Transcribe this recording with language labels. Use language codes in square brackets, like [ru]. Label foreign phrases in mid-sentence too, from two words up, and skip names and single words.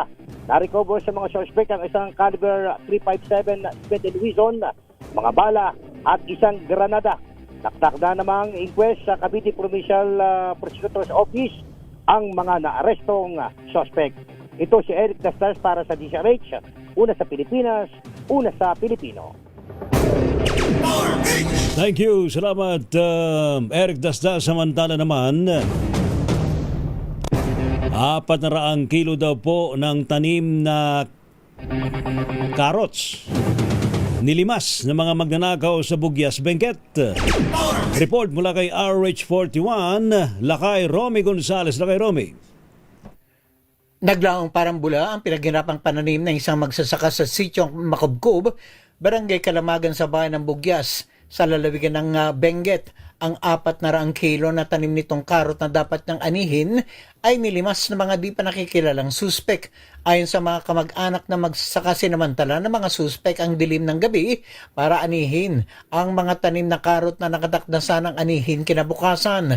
[tl] Na-recover sa mga suspect ang isang caliber .357 Smith & Wesson, mga bala at isang granada. Takdak na namang inquest sa Cavite Provincial Prosecutor's Office ang mga naarestong suspect. Ito si Eric Dastas para sa DZRH, una sa Pilipinas, una sa Pilipino. [en] Thank you. [tl] Salamat, Eric Dastas. Samantala naman, 400 kilo daw po ng tanim na carrots nilimas ng mga magnanakaw sa Bugyas, Benguet. Report mula kay RH41, Lakay Romy Gonzales. Lakay Romy. Naglaong parambula ang pinaghirapang pananim ng isang magsasaka sa Sityong Makubkub, Barangay Kalamagan sa bayan ng Bugyas, sa lalawigan ng Benguet. Ang 400 kilo na tanim nitong karot na dapat niyang anihin ay nilimas ng mga di pa nakikilalang suspek. Ayon sa mga kamag-anak na magsasaka, sinamantala ng mga suspek ang dilim ng gabi para anihin ang mga tanim na karot na nakatakdasan ng anihin kinabukasan.